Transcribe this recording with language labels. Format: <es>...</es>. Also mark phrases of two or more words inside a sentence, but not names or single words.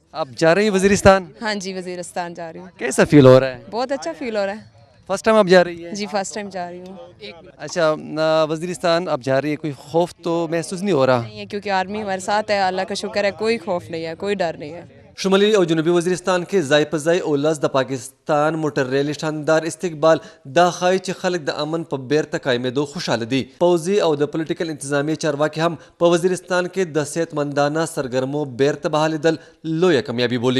<ur>آپ جا رہی ہیں وزیرستان? ہاں جی وزیرستان جا رہی ہوں. کیسا فیل ہو رہا ہے? بہت اچھا فیل ہو رہا ہے.</ur> <en>first time</en> <ur>آپ جا رہی ہے? جی</ur> <en>first time</en> <ur>جا رہی ہوں. اچھا وزیرستان آپ جا رہی ہے، کوئی خوف تو محسوس نہیں ہو رہا? نہیں ہے کیونکہ آرمی ہمارے ساتھ ہے۔ اللہ کا شکر ہے کوئی خوف نہیں ہے کوئی ڈر نہیں ہے कोई डर नहीं है.</ur> <ps>شمالي او جنوبي وزیرستان کې ځای په ځای اولس د پاکستان موټر ریلی شاندار استقبال دا ښایي چې خلک د امن په بیرته قایمېدو خوشحاله دي. پوځي او د پولیټیکل انتظامیې چارواکي هم په وزیرستان کې د صحتمندانه سرګرمو بیرته بحالېدل لویه کامیابي بولي.</ps>